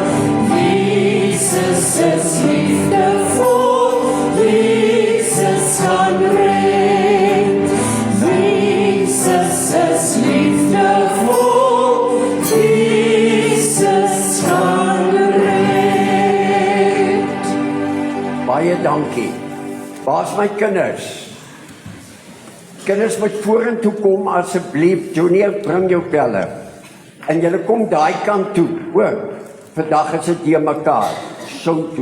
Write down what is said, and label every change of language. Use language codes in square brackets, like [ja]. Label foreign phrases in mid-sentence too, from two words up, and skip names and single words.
[af] Jezus is liefdevol, Jezus kan red. Jezus is liefdevol, Jezus kan red. Baie dankie. Waar's my kinders? Kinders moet vorentoe kom asseblief. Junior, bring jou pelle. En julle kom daai kant toe. Hoor, vandag is dit hier mekaar. So toe.